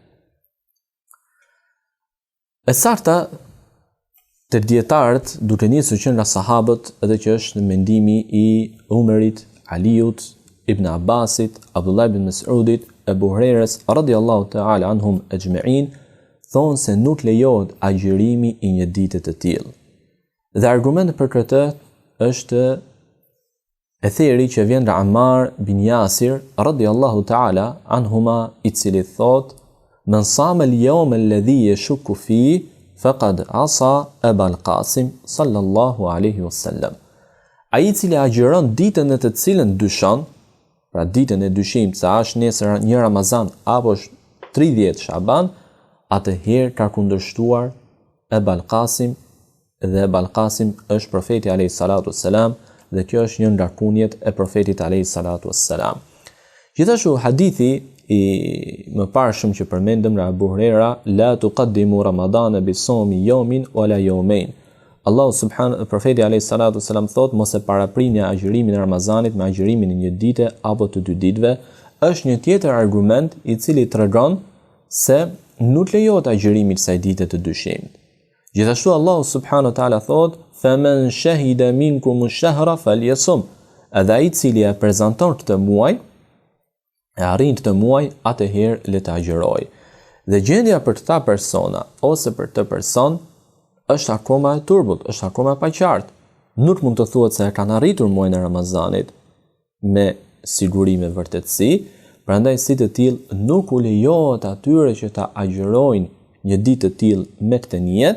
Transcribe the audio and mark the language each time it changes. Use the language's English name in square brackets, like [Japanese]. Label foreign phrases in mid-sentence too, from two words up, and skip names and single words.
[Albanian] E sakta të dietarët duke nisur që nga sahabët edhe që është në mendimi i Umerit, Aliut, Ibn Abbasit, Abdullah ibn Mas'udit, Ebu Hurajres [Arabic] رضي الله تعالى عنهم أجمعين, [Albanian] thonë se nuk lejohet agjërimi i një dite të tillë. Dhe argumenti për këtë është e theri që vjen nga Ammar bin Yasir [Arabic] رضي الله تعالى عنهما, [Albanian] i cili thotë: [Arabic] "من صام اليوم الذي يشك فيه فقد عصى أبا القاسم صلى الله عليه وسلم." [Albanian] Ai i cili agjëron ditën në të cilën dyshon, pra ditën e dyshimit, sa është nesër një Ramazan apo është 30 Shaban, atëherë ka kundërshtuar Aba al-Qasim, dhe Aba al-Qasim është profeti [Arabic] عليه الصلاة والسلام, [Albanian] dhe kjo është një nga kunjet e profetit [Arabic] عليه الصلاة والسلام. [Albanian] Gjithashtu hadithi i mëparshëm që përmendëm nga Abu Huraira, [Arabic] لا تقدموا رمضان بصوم يوم ولا يومين. [Albanian] Allahu subhanahu, profeti [Arabic] عليه الصلاة والسلام [Albanian] thotë, mos e paraprini agjërimin e Ramazanit me agjërimin e një dite apo të dy ditëve. Është një tjetër argument i cili tregon se nuk lejohet agjërimi i kësaj dite të dyshimit. Gjithashtu Allahu [Arabic] سبحانه وتعالى [Albanian] thotë: [Arabic] "فمن شهد منكم الشهر فليصمه." [Albanian] Edhe ai i cili e prezanton këtë muaj, e arrin këtë muaj, atëherë le të agjëroj. Dhe gjendja për këta persona ose për të person është akoma e turbut, është akoma pa qartë. Nuk mund të thuhet se e kanë arritur muajin e Ramazanit me siguri, me vërtetësi, prandaj si të tillë nuk u lejohet atyre që ta agjërojnë një ditë të tillë me këtë niyet.